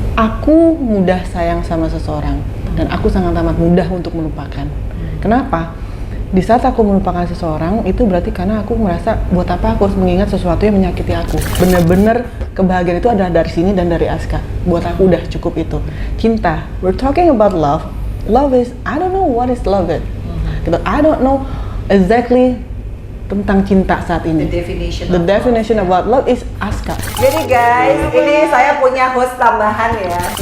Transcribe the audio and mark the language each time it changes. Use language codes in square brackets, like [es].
[id] aku mudah sayang sama seseorang dan aku sangat amat mudah untuk melupakan. Kenapa? Di saat aku melupakan seseorang itu berarti karena aku merasa buat apa aku harus mengingat sesuatu yang menyakiti aku. Bener-bener kebahagiaan itu adalah dari sini dan dari Aska. Buat aku udah cukup itu. Cinta. [en] We're talking about love. Love is, I don't know what is love it. I don't know exactly [id] tentang cinta saat ini. [en] The definition about love is Aska. [id] Jadi guys, ini saya punya host tambahan ya.